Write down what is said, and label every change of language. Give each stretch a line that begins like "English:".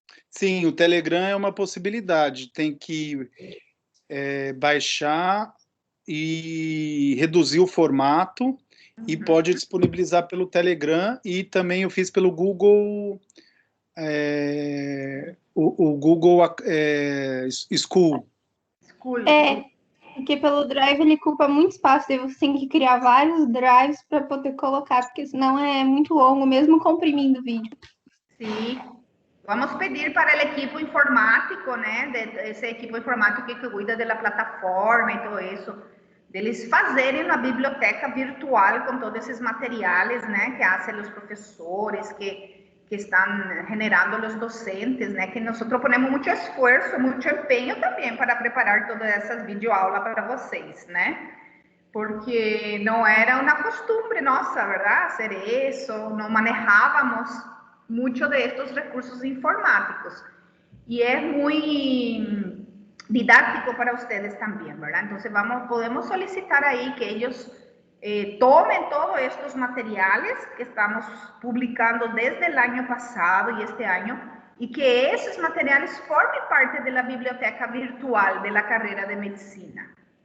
Portuguese: Sim, o Telegram é uma possibilidade. Tem que baixar e reduzir o formato e pode disponibilizar pelo Telegram, e também eu fiz pelo Google, o Google School. Porque pelo Drive ele ocupa muito espaço, e você tem que criar vários drives para poder colocar, porque senão é muito longo, mesmo comprimindo o vídeo. Sim. Vamos pedir para o equipo informático, né? Esse equipo informático que cuida da plataforma e tudo isso, deles fazerem uma biblioteca virtual com todos esses materiais, né? Que fazem os professores, que estão generando os docentes, né? Que nós ponemos muito esforço, muito empenho também para preparar todas essas videoaulas para vocês, né? Porque não era uma costumbre nossa, verdade?
Spanish: Hacer
Portuguese: isso, não manejávamos
Spanish: muchos de estos recursos informáticos y es muy didáctico para ustedes también, ¿verdad? Entonces podemos solicitar ahí que ellos tomen todos estos materiales que estamos publicando desde el año pasado y este año y que esos materiales formen parte de la biblioteca virtual de la carrera de medicina.